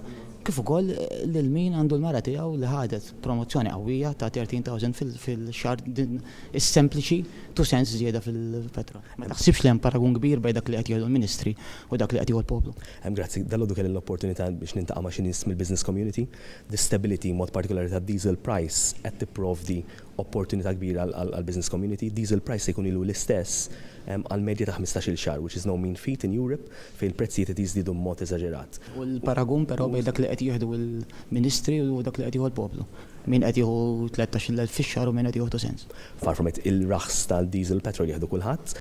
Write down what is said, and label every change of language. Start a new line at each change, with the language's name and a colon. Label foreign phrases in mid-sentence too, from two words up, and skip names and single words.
Maltese: Kif ukoll lil min għandu l-mara tiegħu li ħadet promozzjoni qawwija ta' 13,000 fil-xahar is-sempliċi 2 cents żieda fil-petrol. Ma taħsibx li hemm paragun kbir bejn dak li qed jgħidu l-Ministri u dak li qed jgħidu l-poplu. Grazzi, dalgħodu kelli l-opportunità biex nintaqa' ma' xi nies mill-
English: business community. The stability
Maltese: mod partikolari ta'
English: diesel price
Maltese: qed tipprovdi opportunità kbira għall-
English: business community. Diesel price
Maltese: se jkun ilu l-istess għal medja ta' 15-il xahar,
English: which is no mean feat in Europe,
Maltese: fejn il-prezzijiet qed jiżdiedu b'mod eżaġerat. U l-paragun però bejn dak li qed jieħdu l-Ministri u dak li qed jieħu l-poplu. Min qed jieħu 13,000 fix-xahar u min qed jieħu 2 cents.
English: Far from it,
Maltese: il-raħs tal-diesel petrol jieħdu kulħadd.